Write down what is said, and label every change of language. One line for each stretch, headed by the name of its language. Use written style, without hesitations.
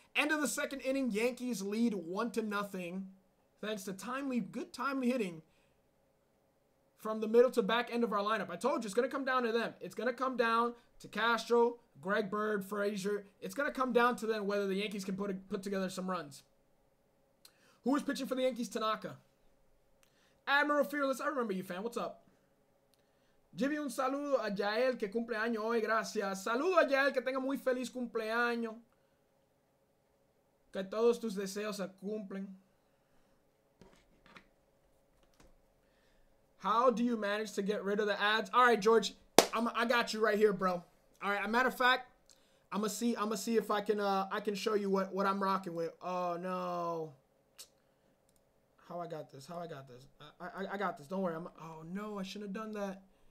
English: End of the second inning, Yankees lead 1-0. Thanks to good timely hitting from the middle to back end of our lineup. I told you, it's going to come down to them. It's going to come down to Castro, Greg Bird, Frazier. It's going to come down to them whether the Yankees can put together some runs. Who is pitching for the Yankees? Tanaka. Admiral Fearless, I remember you, fan. What's up?
Spanish: Gyvi, un saludo a Yael que cumple año hoy. Gracias. Saludo a Yael, que tenga muy feliz cumpleaños. Que todos tus deseos se cumplen.
English: How do you manage to get rid of the ads? All right, George. I got you right here, bro. All right. As a matter of fact, I'm gonna see if I can show you what I'm rocking with. Oh no. How I got this? I got this. Don't worry. Oh no, I shouldn't have done that.